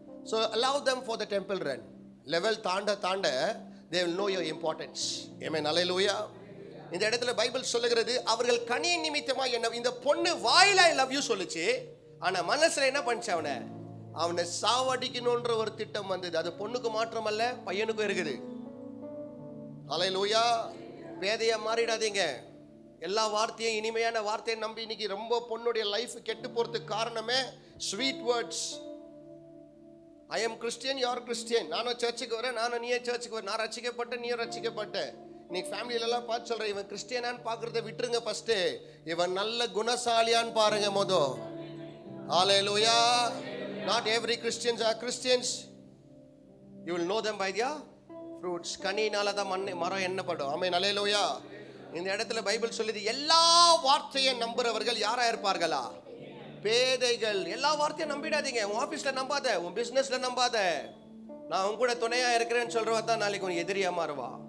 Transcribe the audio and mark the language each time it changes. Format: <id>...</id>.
<en>So allow them for the temple run.</en> <ta>Level தாண்ட தாண்ட</ta> <en>they will know your importance.</en> <ta>ஆமென். அல்லேலூயா. இந்த இடத்துல Bible சொல்லுகிறது, அவர்கள் கனியின் நிமித்தமா என்ன, இந்த பொண்ணு வாயில ஐ லவ் யூ சொல்லுச்சு, ஆனா மனசுல என்ன பண்ணுச்சு? அவனை சாவடிக்கணும்ன்ற ஒரு திட்டம் வந்தது. அது பொண்ணுக்கு மாற்றமல்ல, பையனுக்கும் இருக்குது. அல்லேலூயா. பேதையா மாறிடாதீங்க. எல்லா வார்த்தையும் இனிமையான வார்த்தையை நம்பி இன்னைக்கு ரொம்ப பொண்ணுடைய லைஃப் கெட்டு போறதுக்கு காரணமே</ta> <en>Sweet words. I am Christian, you are Christian.</en> <ta>நானும் சர்ச்சுக்கு வரேன், நானும் நீயே சர்ச்சுக்கு வர, நான் ரட்சிக்கப்பட்டேன், நீயும் ரட்சிக்கப்பட்ட. இன்னைக்கு ஃபேமிலியிலலாம் பார்த்து சொல்கிறேன், இவன் கிறிஸ்டியனான்னு பார்க்குறத விட்டுருங்க. ஃபஸ்ட்டு இவன் நல்ல குணசாலியான்னு பாருங்க மொதல். ஹல்லேலூயா.</ta> <en>Not every Christians are Christians. You will know them by their fruits.</en> <ta>கனியினால தான் மரம் எண்ணப்படும். ஆமென். அல்லேலூயா. இந்த இடத்துல பைபிள் சொல்லுது, எல்லா வார்த்தையை நம்புறவர்கள் யாரா இருப்பார்களா? பேதைகள். எல்லா வார்த்தையும் நம்பிடாதீங்க. உன் ஆஃபீஸ்ல நம்பாத, உன் பிஸ்னஸ்ல நம்பாத. நான் உன் கூட துணையா இருக்கிறேன்னு சொல்றவா தான் நாளைக்கு உன் எதிரியா மாறுவா.</ta>